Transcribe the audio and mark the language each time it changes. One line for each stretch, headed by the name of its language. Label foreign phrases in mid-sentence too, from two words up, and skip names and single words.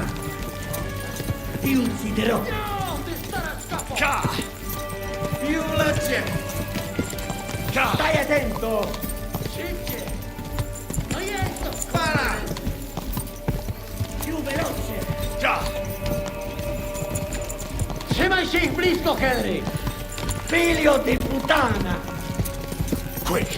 Italian: Ti ucciderò! Più veloce! Stai attento! Spara! Più veloce!
Polish: Trzymaj się ich blisko, Henry!
Italian: Figlio di puttana! Quick!